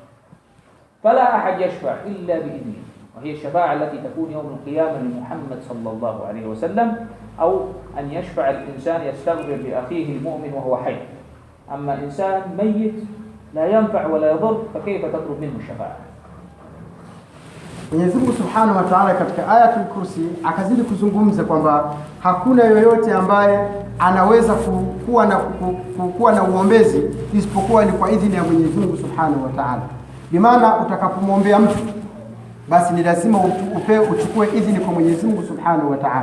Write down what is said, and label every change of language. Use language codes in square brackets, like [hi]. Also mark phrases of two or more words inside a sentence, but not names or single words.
[ar] فلا أحد يشفع إلا بإذنه، وهي الشفاعة التي تكون يوم القيامة لمحمد صلى الله عليه وسلم، أو أن يشفع الإنسان يستغفر لأخيه المؤمن وهو حي. أما إنسان ميت لا ينفع ولا يضر، فكيف تطلب منه الشفاعة؟ [sw] Mwenyezi Mungu [ar] سبحانه وتعالى [sw] katika Ayatul Kursi akazidi kuzungumza kwamba hakuna yoyote ambaye anaweza kuwa na uombezi isipokuwa ni kwa idhini ya Mwenyezi Mungu [ar] سبحانه وتعالى. [sw] Bimaana utakapomwombea mtu, basi ni lazima uchukue idhini kwa Mwenyezi Mungu [ar] سبحانه وتعالى.